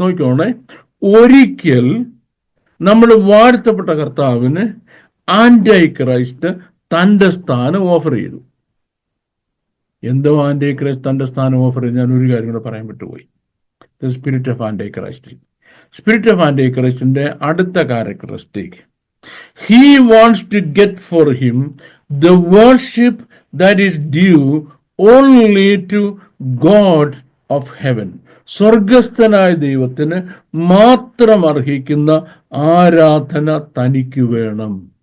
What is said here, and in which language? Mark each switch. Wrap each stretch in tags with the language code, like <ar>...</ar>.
<ml>നോക്കിക്കോണേ, ഒരിക്കൽ നമ്മൾ വാഴ്ത്തപ്പെട്ട കർത്താവിന് ആന്റി ക്രൈസ്റ്റ് തന്റെ സ്ഥാനം ഓഫർ ചെയ്തു. എന്തോ ആന്റി ക്രൈസ്റ്റ് തന്റെ സ്ഥാനം ഓഫർ ചെയ്ത് ഞാൻ ഒരു കാര്യം കൂടെ പറയാൻ വിട്ടുപോയി.</ml> <en>The spirit of anti Christ. Spirit of anti ക്രൈസ്റ്റിന്റെ</en> <ml>അടുത്ത</ml> <en>Characteristic, he wants to get for him the worship that is due only to God of heaven.</en> <ml>സ്വർഗസ്ഥനായ ദൈവത്തിന് മാത്രം അർഹിക്കുന്ന ആരാധന തനിക്ക് വേണം.</ml>